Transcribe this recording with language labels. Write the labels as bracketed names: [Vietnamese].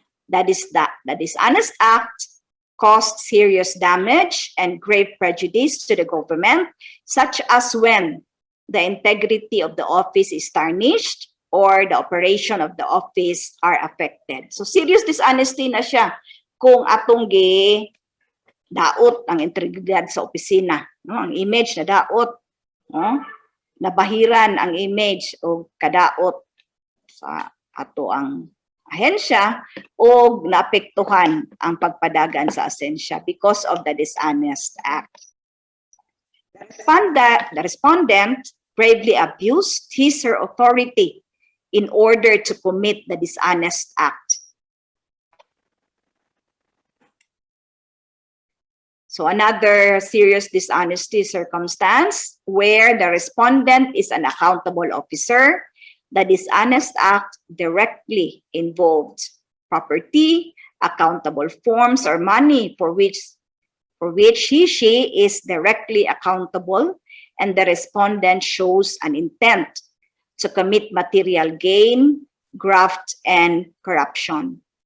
[English] That is that the dishonest act caused serious damage and grave prejudice to the government, such as when the integrity of the office is tarnished or the operation of the office are affected. [Cebuano] So serious dishonesty na siya kung atong daot ang integridad sa opisina, no? Ang image na daot, no? Nabahiran ang image o kadaot sa ato ang ahensya o naapektuhan ang pagpadagan sa asensya [English] because of the dishonest act. The respondent bravely abused his or her authority in order to commit the dishonest act. So another serious dishonesty circumstance where the respondent is an accountable officer, the dishonest act directly involved property, accountable forms, or money for which he/she is directly accountable, and the respondent shows an intent to commit material gain, graft, and corruption.